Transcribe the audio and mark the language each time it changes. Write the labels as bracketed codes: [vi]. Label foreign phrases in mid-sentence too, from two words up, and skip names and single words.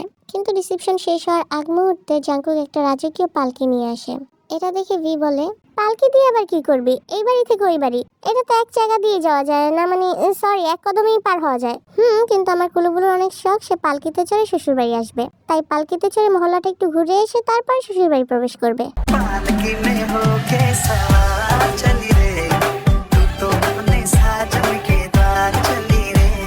[bn] কিন্তু রিসেপশন শেষ হওয়ার আগ মুহূর্তে জাঙ্কুক একটা রাজকীয় পালকি নিয়ে আসে। এটা দেখে ভি বলে, পালকি দিয়ে আবার কি করবি? এই বাড়ি থেকে ওই বাড়ি, এটা তো এক জায়গা দিয়ে যাওয়া যায় না, মানে সরি, এক কদমেই পার হওয়া যায়। কিন্তু আমার কুলুবুলুর অনেক শখ, সে পালকিতে চড়ে শ্বশুর বাড়ি আসবে। তাই পালকিতে চড়ে মহল্লাটা একটু ঘুরে এসে তারপর শ্বশুর বাড়ি প্রবেশ করবে। [hi] पालकी में होके सवार चली रे, तू तो अपने साजन के द्वार चली रे।